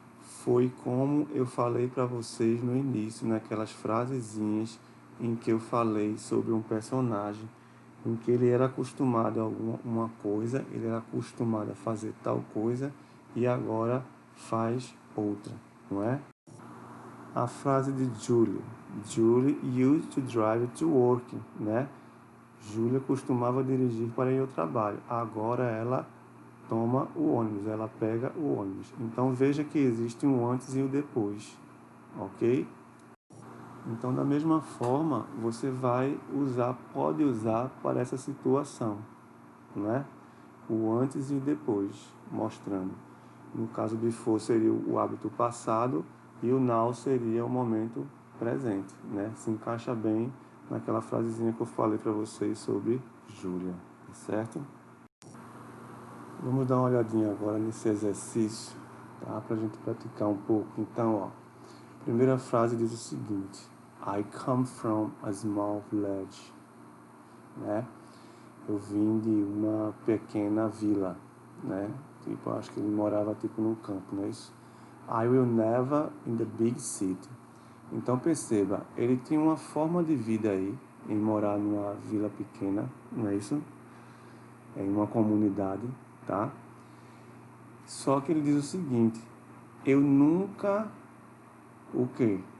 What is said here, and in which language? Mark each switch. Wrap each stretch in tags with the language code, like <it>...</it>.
<pt>Foi como eu falei para vocês no início, naquelas frasezinhas em que eu falei sobre um personagem em que ele era acostumado a uma coisa, ele era acostumado a fazer tal coisa e agora faz outra, não é? A frase de Julie.</pt> <en>Julie used to drive to work, né?</en> <pt>Julia costumava dirigir para ir ao trabalho. Agora ela toma o ônibus, ela pega o ônibus. Então veja que existe um antes e o depois, ok? Então da mesma forma você vai usar, pode usar para essa situação, não é? O antes e o depois, mostrando. No caso before seria o hábito passado e o now seria o momento presente, né? Se encaixa bem naquela frasezinha que eu falei para vocês sobre Júlia, certo? Vamos dar uma olhadinha agora nesse exercício, tá? Para a gente praticar um pouco. Então, ó, a primeira frase diz o seguinte:</pt> <en>I come from a small village,</en> <pt>né? Eu vim de uma pequena vila, né? Tipo, acho que ele morava tipo num campo, não é isso?</pt> <en>I will never in the big city.</en> <pt>Então perceba, ele tinha uma forma de vida aí, em morar numa vila pequena, não é isso? Em uma comunidade, tá? Só que ele diz o seguinte: eu nunca, o quê?</pt>